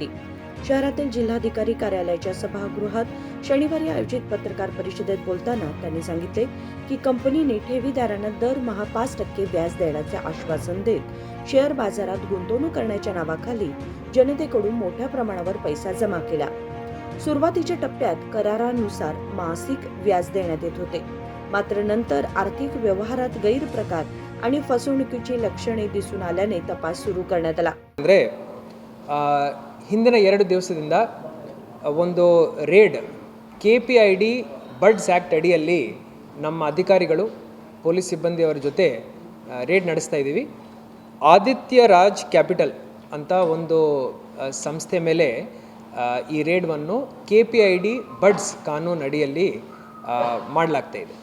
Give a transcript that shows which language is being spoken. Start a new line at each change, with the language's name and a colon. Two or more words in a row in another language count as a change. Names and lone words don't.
Marathi: शहरातील जिल्हाधिकारी कार्यालयाच्या सभागृहात शनिवारी आयोजित पत्रकार परिषदेत बोलताना त्यांनी सांगितले की कंपनीने ठेवीदारांना दरमहा 5% व्याज देण्याचे आश्वासन देत शेअर बाजारात गुंतवणूक करण्याच्या नावाखाली जनतेकडून मोठ्या प्रमाणावर पैसा जमा केला. सुरुवातीच्या टप्प्यात करारानुसार मासिक व्याज देण्यात येत होते, मात्र नंतर आर्थिक व्यवहारात गैरप्रकार आणि फसवणुकीची लक्षणे दिसून आल्याने तपास सुरू करण्यात आला.
Kannada: ಅಂದರೆ ಹಿಂದಿನ 2 ದಿವಸದಿಂದ ಒಂದು ರೇಡ್ KPID ಬಡ್ಸ್ ಆ್ಯಕ್ಟ್ ಅಡಿಯಲ್ಲಿ ನಮ್ಮ ಅಧಿಕಾರಿಗಳು ಪೊಲೀಸ್ ಸಿಬ್ಬಂದಿಯವರ ಜೊತೆ ರೇಡ್ ನಡೆಸ್ತಾ ಇದ್ದೀವಿ. ಆದಿತ್ಯ ರಾಜ್ ಕ್ಯಾಪಿಟಲ್ ಅಂತ ಒಂದು ಸಂಸ್ಥೆ ಮೇಲೆ ಈ ರೇಡ್ವನ್ನು KPID ಬಡ್ಸ್ ಕಾನೂನು ಅಡಿಯಲ್ಲಿ ಮಾಡಲಾಗ್ತಾ ಇದೆ.